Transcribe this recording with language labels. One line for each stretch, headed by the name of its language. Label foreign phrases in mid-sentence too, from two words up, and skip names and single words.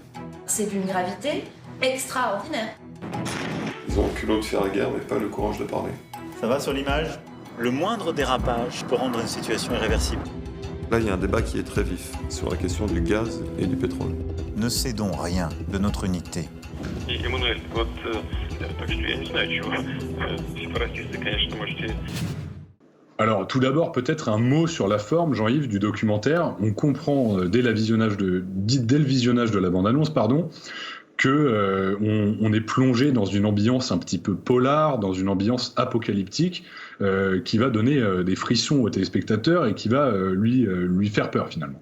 French: C'est d'une gravité extraordinaire. Ils ont le culot de faire la guerre, mais pas le courage de parler. Ça va sur l'image ? Le moindre dérapage peut rendre une situation irréversible. Là, il y a un débat qui est très vif sur la question du gaz et du pétrole. Ne cédons rien de notre unité. Emmanuel,
Russian: так что я не знаю, чего. Сепаратисты, конечно, можете...
French: Alors, tout d'abord, peut-être un mot sur la forme, Jean-Yves, du documentaire. On comprend dès le visionnage de la bande-annonce, que on est plongé dans une ambiance un petit peu polar, dans une ambiance apocalyptique, qui va donner des frissons au téléspectateur et qui va lui faire peur finalement.